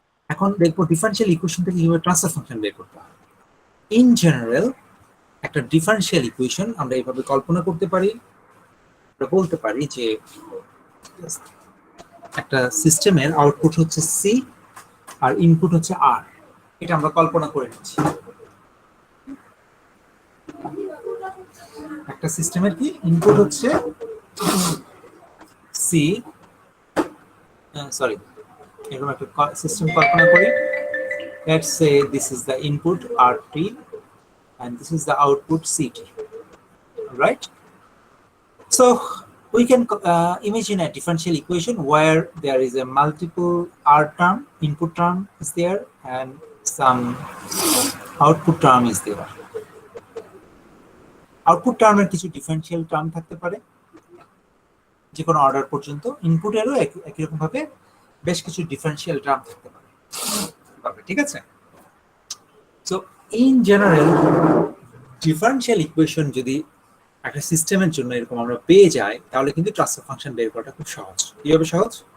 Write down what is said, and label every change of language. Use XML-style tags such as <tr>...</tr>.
<bn>এখন দেখব differential equation থেকে কিভাবে ট্রান্সফার ফাংশন বের করতে হয়। ইন জেনারেল একটা ডিফারেনশিয়াল ইকুয়েশন আমরা এইভাবে কল্পনা করতে পারি, আমরা বলতে পারি যে একটা সিস্টেমের আউটপুট হচ্ছে সি আর ইনপুট হচ্ছে আর। এটা আমরা কল্পনা করে নিচ্ছি। একটা সিস্টেমের কি ইনপুট হচ্ছে সি, সরি, এরকম একটা সিস্টেম কল্পনা করি।</bn> <en>Let's say this is the input RT and this is the output CT, right? So we can imagine a differential equation where there is a multiple R term, input term is there, and some output term is there. Output term</en> <bn>এর কিছু differential term থাকতে পারে যে কোনো order পর্যন্ত, ইনপুটেরও একই রকম ভাবে বেশ কিছু ডিফারেনশিয়াল টার্ম থাকতে পারে, ঠিক আছে? So in general differential equation যদি একটা সিস্টেমের জন্য এরকম আমরা পেয়ে যাই, তাহলে কিন্তু ট্রান্সফার ফাংশন বের করাটা খুব সহজ। কিভাবে সহজ?</bn>